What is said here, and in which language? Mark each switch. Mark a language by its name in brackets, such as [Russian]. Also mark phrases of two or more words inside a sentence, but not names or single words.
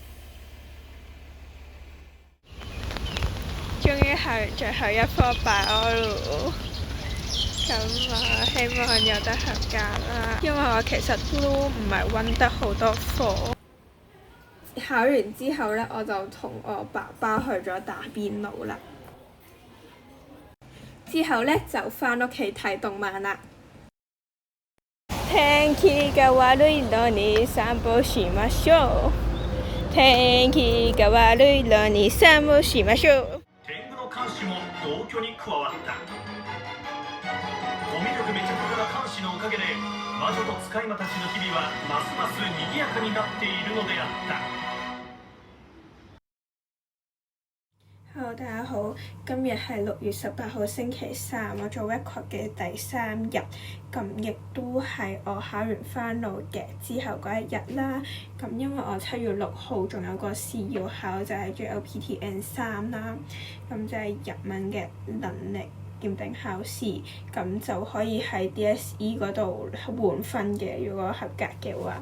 [Cantonese] 終於係最後一科拜我咯〜咁啊，希望有得合格啦，因為我其實都唔係溫得好多課。考完之後呢，我就同我爸爸去咗打邊爐啦。之後呢，就返屋企睇動漫啦。 [Japanese] 天気が悪いのに散歩しましょう。天気が悪いのに散歩しましょう。天狗の監視も同居に加わった。コミュ力めちゃくちゃな監視のおかげで魔女と使い魔たちの日々はますます賑やかになっているのであった。 [Cantonese] Hello，大家好，今日係6月18號星期三，我做 record 嘅第3日，咁亦都係我考完 final 嘅之後嗰一日啦。咁因為我7月6號仲有個試要考，就係 JLPT-N3 啦，咁就係日文嘅能力檢定考試，咁就可以喺 DSE 嗰度換分嘅，如果合格嘅話。